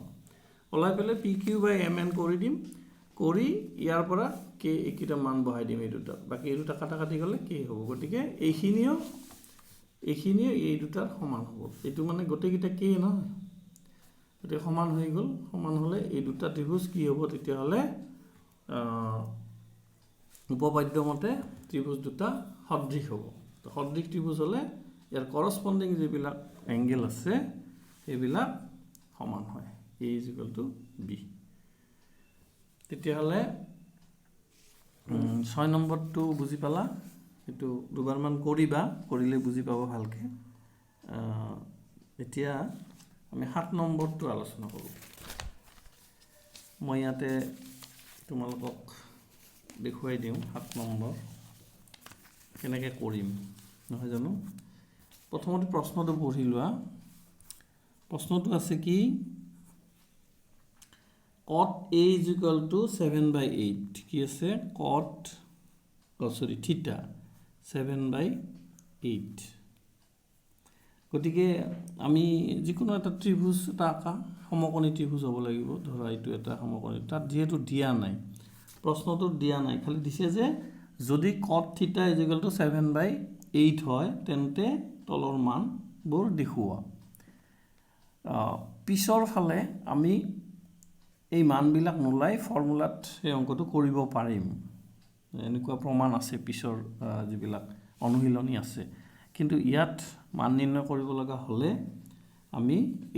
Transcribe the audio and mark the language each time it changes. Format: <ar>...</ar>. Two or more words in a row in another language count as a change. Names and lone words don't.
<as>ওলাই পেলাই</as> <en>pq by mn</en> <as>কৰি দিম কৰি ইয়াৰ পৰা k এইকেইটা মান বহাই দিম এই দুটা বাকি এই দুটা কাটা কাটি গ'লে k হ'ব গতিকে এইখিনিও এই দুটাৰ সমান হ'ব এইটো মানে গোটেইকেইটা k নহয় গতিকে সমান হৈ গ'ল সমান হ'লে এই দুটা ত্ৰিভুজ কি হ'ব তেতিয়াহ'লে উপপাদ্য মতে ত্ৰিভুজ দুটা সদৃশ হ'ব তো সদৃশ ত্ৰিভুজ হ'লে ইয়াৰ কৰস্পণ্ডিং যিবিলাক এংগেল আছে সেইবিলাক সমান হয়</as> <en>a is equal to b</en> <as>তেতিয়াহ'লে 6 নম্বৰটো বুজি পালা এইটো দুবাৰমান কৰিবা কৰিলে বুজি পাব ভালকৈ এতিয়া আমি 7 নম্বৰটো আলোচনা কৰোঁ মই ইয়াতে তোমালোকক দেখুৱাই দিওঁ 7 নম্বৰ কেনেকৈ কৰিম নহয় জানো প্ৰথমতে প্ৰশ্নটো পঢ়ি লোৱা প্ৰশ্নটো আছে কি</as> <en>cot a is equal to 7/8</en> <as>কি আছে</as> <en>cot theta</en> <as>7/8 গতিকে আমি যিকোনো এটা ত্ৰিভুজ এটা আঁকা সমকোণী ত্ৰিভুজ হ'ব লাগিব ধৰা এইটো এটা সমকোণী তাত যেহেতু দিয়া নাই প্ৰশ্নটোত দিয়া নাই খালি দিছে যে যদি</as> <en>cot theta is equal to 7/8</en> <as>হয় তেন্তে তলৰ মানবোৰ দেখুওৱা পিছৰ ফালে আমি এই মানবিলাক নোলাই ফৰ্মুলাত এই অংকটো কৰিব পাৰিম এনেকুৱা প্ৰমাণ আছে পিছৰ যিবিলাক অনুশীলনী আছে কিন্তু ইয়াত মান নিৰ্ণয় কৰিব লগা হ'লে আমি এই</as>